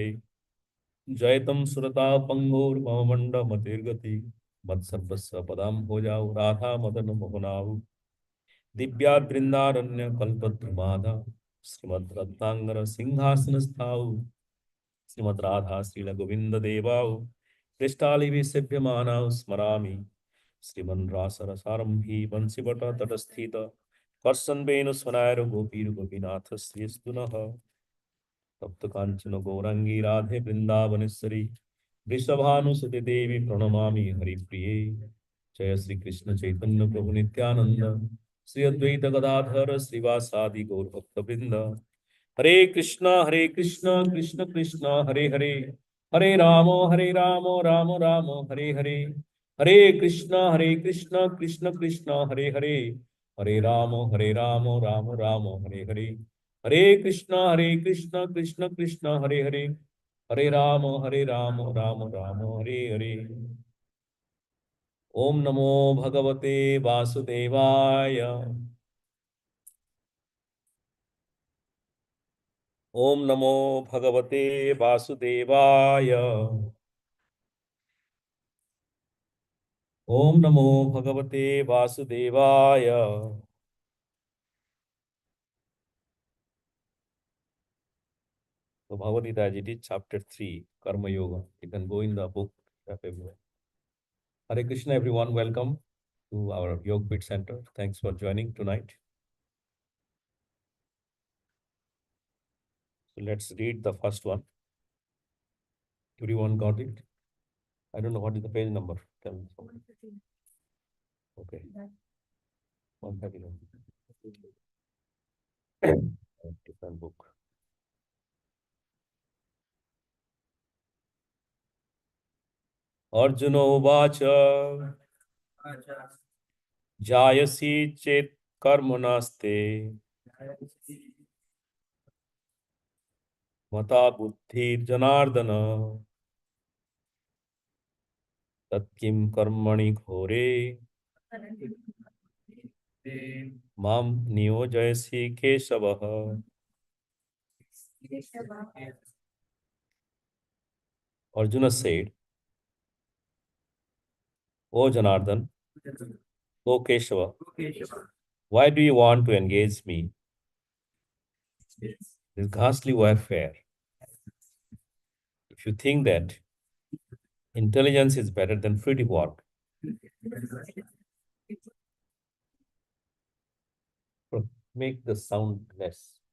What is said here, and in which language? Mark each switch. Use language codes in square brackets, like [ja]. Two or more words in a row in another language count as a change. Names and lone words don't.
[sa] जयतं सुरता पंगुर्ममण्डमतिर्गति मत्सर्वस्व पदां भोजाौ राधा मदन मोहनाौ दिव्याद्रिंदारण्य कल्पद्रुमाधा श्रीमद् रत्नांगर सिंहासनस्थाौ श्रीमद् राधा श्रील गोविंद देवाौ पृष्ठालिभिसेव्यमानाौ स्मरामि श्रीमन् रासरसारंभी वंशीवट तटस्थित कर्षन् वेणुस्वनायर गोपीर गोपीनाथ श्रीस्तु नः। तप्त कांचन गौरांगी राधे वृंदावनेश्वरी वृषभानुसुते देवी प्रणमामि हरिप्रिये। जय श्री कृष्ण चैतन्य प्रभु नित्यानंद श्री अद्वैत गदाधर श्रीवासादि गौर भक्तवृंद। हरे कृष्णा कृष्ण कृष्ण हरे हरे हरे राम राम राम हरे हरे। हरे कृष्णा कृष्ण कृष्ण हरे हरे हरे राम राम राम हरे हरे। हरे कृष्णा कृष्ण कृष्ण हरे हरे हरे राम राम राम हरे हरे। ओम नमो भगवते वासुदेवाय। ओम नमो भगवते वासुदेवाय। ओम नमो भगवते वासुदेवाय। [en] So Bhagavad Gita as it is, chapter 3, Karma Yoga. You can go in the book of everywhere. Hare Krishna, everyone. Welcome to our Yoga Pit Center. Thanks for joining tonight. So let's read the first one. Everyone got it? I don't know what is the page number. Tell me. Okay. 139. Different book. [sa] अर्जुन उवाच ज्यायसी चेत् कर्मणस्ते मता बुद्धि जनार्दन तत्किं कर्मणि घोरे मां नियोजयसि केशवः. [en] Arjuna said, O Janardhan, O Keshava, why do you want to engage me in this ghastly warfare? If you think that intelligence is better than fruitive work, make the sound less.